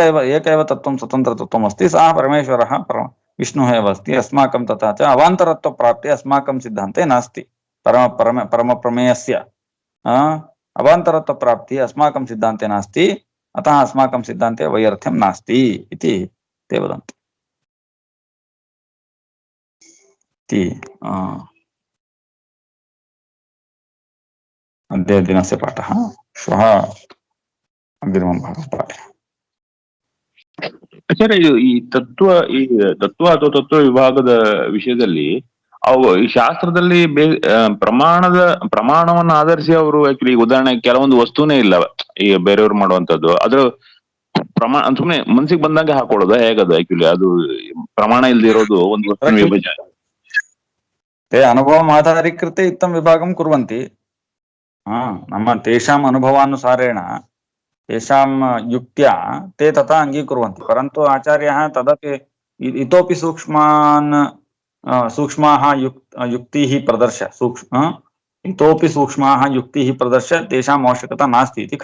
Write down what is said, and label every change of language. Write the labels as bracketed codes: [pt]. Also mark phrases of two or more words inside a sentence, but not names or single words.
[sa] एव तत्त्वं स्वतन्त्रतत्त्वम् अस्ति सः परमेश्वरः विष्णुः एव अस्ति अस्माकं तथा च अवान्तरत्वप्राप्तिः अस्माकं सिद्धान्ते नास्ति परमप्रमेयस्य अवान्तरत्वप्राप्तिः अस्माकं सिद्धान्ते नास्ति अतः अस्माकं सिद्धान्ते वैयर्थ्यं नास्ति इति ते वदन्ति अद्य दिनस्य पाठः श्वः अग्रिमं भागं पाठः [kn] ಆಚಾರ್ಯ ಈ ತತ್ವ ಅಥವಾ ತತ್ವ ವಿಭಾಗದ ವಿಷಯದಲ್ಲಿ ಅವು ಈ ಶಾಸ್ತ್ರದಲ್ಲಿ ಪ್ರಮಾಣವನ್ನು ಆಧರಿಸಿ ಅವರು ಆಕ್ಚುಲಿ ಉದಾಹರಣೆ ಕೆಲವೊಂದು ವಸ್ತುನೇ ಇಲ್ಲ ಈ ಬೇರೆಯವ್ರು ಮಾಡುವಂತದ್ದು ಅದ್ರ ಪ್ರಮಾಣ ಸುಮ್ಮನೆ ಮನ್ಸಿಗೆ ಬಂದಂಗೆ ಹಾಕೊಳ್ಳೋದು ಹೇಗದು ಆಕ್ಚುಲಿ ಅದು ಪ್ರಮಾಣ ಇಲ್ದಿರೋದು ಒಂದು ವಸ್ತು ವಿಭಜನೆ [sa] ते अनुभवम् आधारीकृत्य इत्थं विभागं कुर्वन्ति नाम तेषाम् अनुभवानुसारेण तेषां युक्त्या ते तथा अङ्गीकुर्वन्ति परन्तु आचार्यः तदपि इतोपि सूक्ष्माः युक्तिः प्रदर्श्य इतोपि सूक्ष्माः युक्तिः प्रदर्श्य तेषाम् आवश्यकता नास्ति इति